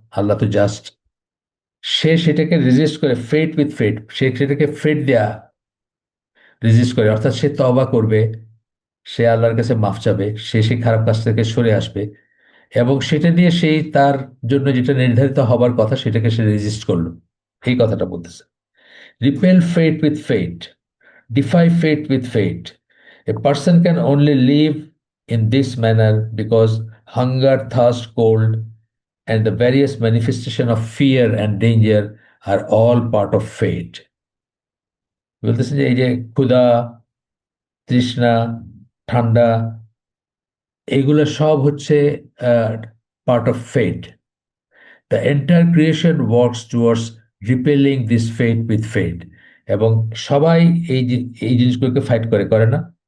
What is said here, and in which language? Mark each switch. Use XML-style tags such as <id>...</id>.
<bn>আল্লাহ তো জাস্ট, সে সেটাকে রেজিস্ট করে,</bn> <en>fate with fate,</en> <bn>সে সেটাকে ফেট দেয়া রেজিস্ট করে, অর্থাৎ সে তওবা করবে, সে আল্লাহর কাছে মাফ চাবে, সে সেই খারাপ কাজ থেকে সরে আসবে, এবং সেটা দিয়ে সেই তার জন্য যেটা নির্ধারিত হবার কথা সেটাকে সে রেজিস্ট করলো, এই কথাটা বলতেছে।</bn> <en>Repel fate with fate, defy fate with fate. A person can only live in this manner because hunger, thirst, cold, and the various manifestation of fear and danger are all part of fate।</en> <bn>বলতেছেন যে এই যে ক্ষুধা, তৃষ্ণা, ঠান্ডা, এগুলো সব হচ্ছে</bn> <en>Part of fate. The entire creation works towards repelling this fate with fate.</en> <bn>এবং সবাই এই জিনিসগুলোকে ফাইট করে, করে না?</bn>